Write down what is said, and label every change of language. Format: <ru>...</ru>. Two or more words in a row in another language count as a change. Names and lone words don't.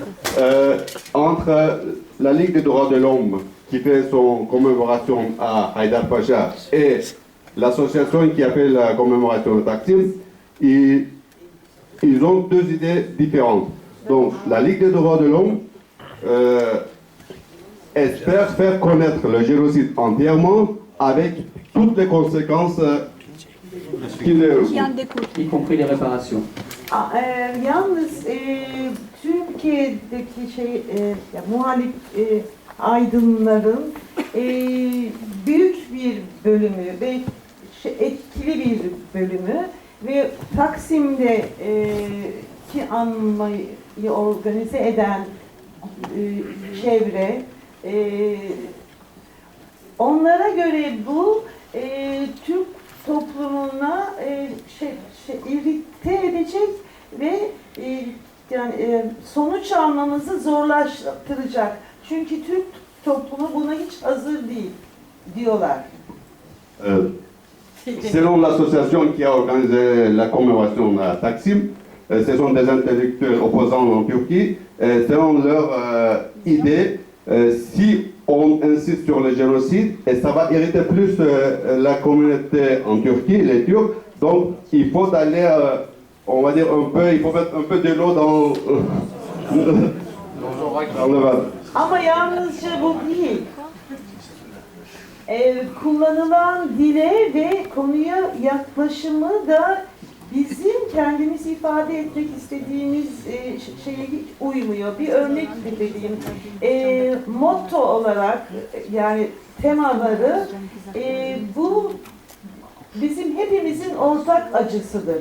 <fr>Entre la Ligue des droits de l'homme, qui fait son commémoration à Haïdar Pacha, et l'association qui a fait la commémoration de Taksim, ils ont deux idées différentes. Donc, la Ligue des droits de l'homme espère faire connaître le génocide entièrement avec toutes les conséquences qui en découlent. Y compris les réparations.</fr> <tr>Yalnız Türkiye'deki muhalif aydınların büyük bir bölümü ve etkili bir bölümü ve Taksim'de ki anmayı organize eden çevre, onlara göre bu Türk toplumuna irrite edecek ve yani sonuç almamızı zorlaştıracak. Çünkü Türk toplumu buna hiç hazır değil diyorlar.</tr> <fr>Selon l'association qui a organisé la commémoration à Taksim, ce sont des intellectuels opposants en Turquie. Selon leur idée, si on insiste sur le génocide, et ça va irriter plus la communauté en Turquie, les Turcs, donc il faut aller, on va dire un peu, il faut mettre un peu de l'eau dans le vase.</fr> <tr>Ama yalnızca bu değil. Kullanılan dile ve konuya yaklaşımı da bizim kendimizi ifade etmek istediğimiz şeye hiç uymuyor. Bir örnek vereyim. Motto olarak yani temaları bu bizim hepimizin ortak acısıdır.</tr>